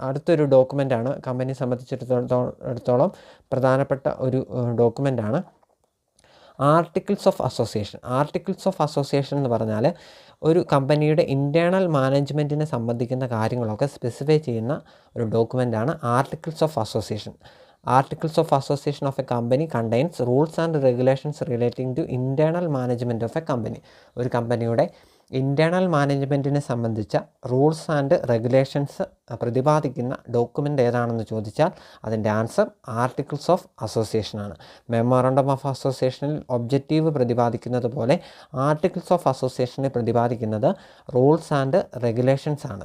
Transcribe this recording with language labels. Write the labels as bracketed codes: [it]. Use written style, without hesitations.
[ml] അടുത്തൊരു ഡോക്യുമെൻ്റാണ് കമ്പനിയെ സംബന്ധിച്ചിടത്തോളം പ്രധാനപ്പെട്ട ഒരു ഡോക്യുമെൻ്റാണ് articles of association. Articles of association എന്ന് പറഞ്ഞാൽ ഒരു കമ്പനിയുടെ ഇൻറ്റേർണൽ മാനേജ്മെൻറ്റിനെ സംബന്ധിക്കുന്ന കാര്യങ്ങളൊക്കെ സ്പെസിഫൈ ചെയ്യുന്ന ഒരു ഡോക്യുമെൻ്റാണ് articles of association. [en] Articles of Association of a company contains rules and regulations relating to internal management of a company. [ml] ഒരു കമ്പനിയുടെ ഇൻറ്റേർണൽ മാനേജ്മെൻറ്റിനെ സംബന്ധിച്ച റൂൾസ് ആൻഡ് റെഗുലേഷൻസ് പ്രതിപാദിക്കുന്ന ഡോക്യുമെൻ്റ് ഏതാണെന്ന് ചോദിച്ചാൽ അതിൻ്റെ answer articles of അസോസിയേഷനാണ്. Memorandum of അസോസിയേഷനിൽ objective പ്രതിപാദിക്കുന്നത് പോലെ articles of അസോസിയേഷനിൽ പ്രതിപാദിക്കുന്നത് റൂൾസ് ആൻഡ് റെഗുലേഷൻസ് ആണ്.